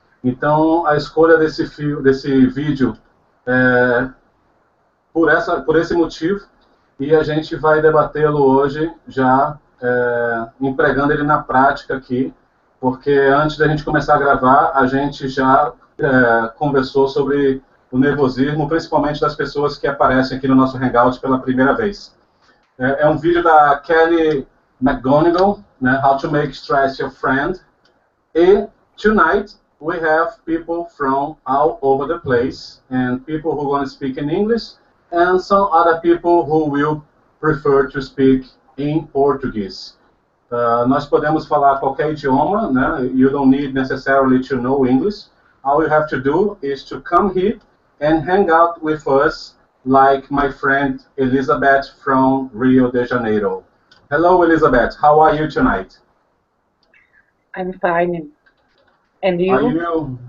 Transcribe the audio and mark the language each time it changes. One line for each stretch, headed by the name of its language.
Portuguese: Então, a escolha desse vídeo é por esse motivo, e a gente vai debatê-lo hoje já empregando ele na prática aqui, porque antes da gente começar a gravar, a gente já conversou sobre o nervosismo, principalmente das pessoas que aparecem aqui no nosso Hangout pela primeira vez. É um vídeo da Kelly McGonigal, né,
English: How to Make Stress Your Friend, e tonight we have people from all over the place, and people who want to speak in English, and some other people who will prefer to speak in Portuguese.
Portuguese: Nós podemos falar qualquer idioma, né?
English: You don't need necessarily to know English. All you have to do is to come here and hang out with us, like my friend Elizabeth from Rio de Janeiro. Hello, Elizabeth. How are you tonight? I'm fine. And you?